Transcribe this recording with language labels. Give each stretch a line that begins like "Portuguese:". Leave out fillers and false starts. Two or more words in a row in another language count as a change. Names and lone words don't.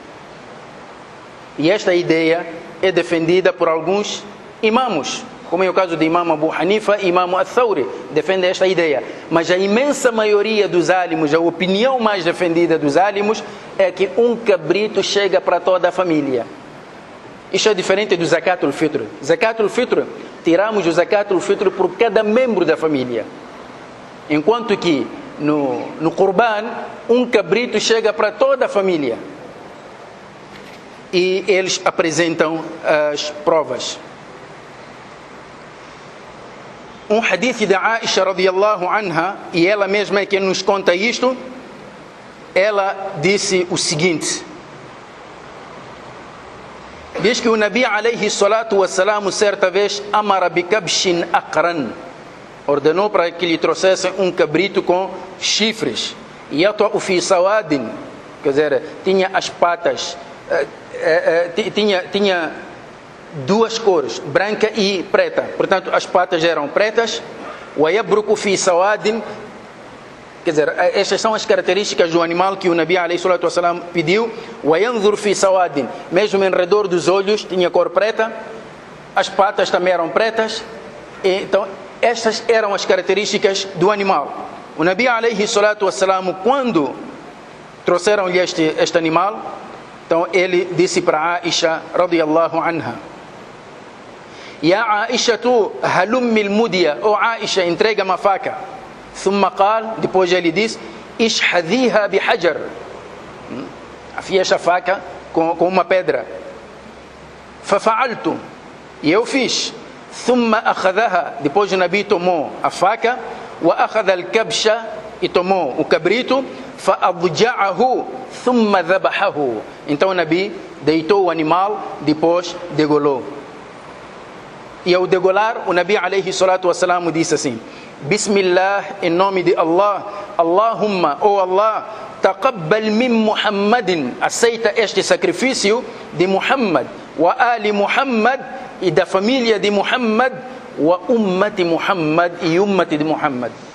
Portuguese: E esta ideia é defendida por alguns imamos, como é o caso de Imam Abu Hanifa e Imam Al-Thawri, defende esta ideia. Mas a imensa maioria dos álamos, a opinião mais defendida dos álamos, é que um cabrito chega para toda a família. Isto é diferente do Zakat al-Fitr. Zakat al-Fitr, tiramos o Zakat al-Fitr por cada membro da família. Enquanto que no Qurban, um cabrito chega para toda a família. E eles apresentam as provas. Um hadith da Aisha
Arabic: radiyallahu anha,
Portuguese: e ela mesma é quem nos conta isto, ela disse o seguinte: diz que o Nabi
Arabic: alayhi salatu wassalam
Portuguese: certa vez
Arabic: amara bi kabshin aqran,
Portuguese: ordenou para que lhe trouxessem um cabrito com chifres,
Arabic: yata'u fi sawadin,
Portuguese: quer dizer, tinha as patas, tinha duas cores, branca e preta, portanto as patas eram pretas.
Arabic: Wa yabruku fi sawadin,
Portuguese: quer dizer, estas são as características do animal que o Nabi
Arabic: alayhi salatu wassalam
Portuguese: pediu.
Arabic: Wa yanzur fi sawadin,
Portuguese: mesmo em redor dos olhos tinha cor preta, as patas também eram pretas. Então estas eram as características do animal.
Arabic: O Nabi alayhi salatu wassalam,
Portuguese: quando trouxeram-lhe este animal, então ele disse para Aisha
Arabic: radiyallahu anha: Ya Aisha tu halummi al-mudiya,
Portuguese: ou Aisha, entrega uma faca.
Arabic: Thumma qal,
Portuguese: depois ele diz:
Arabic: ishhadhiha bihajar,
Portuguese: afia esta faca com uma pedra. Fafa'altu, e eu fiz.
Arabic: Thumma akhadhaha,
Portuguese: depois o Nabi tomou a faca.
Arabic: Wa akhadha al-kabsha,
Portuguese: e tomou o cabrito.
Arabic: Fa'adja'ahu thumma dhabahahu,
Portuguese: então o Nabi deitou o animal, depois degolou. E ao degolar, o Nabi
Arabic: alayhi salatu wassalam
Portuguese: disse assim: Bismillah, em nome de Allah, Allahumma, oh Allah,
Arabic: taqabbal min Muhammadin,
Portuguese: aceita este sacrifício de Muhammad,
Arabic: wa ali Muhammad,
Portuguese: e da família de Muhammad,
Arabic: wa ummati Muhammad,
Portuguese: e ummati de Muhammad.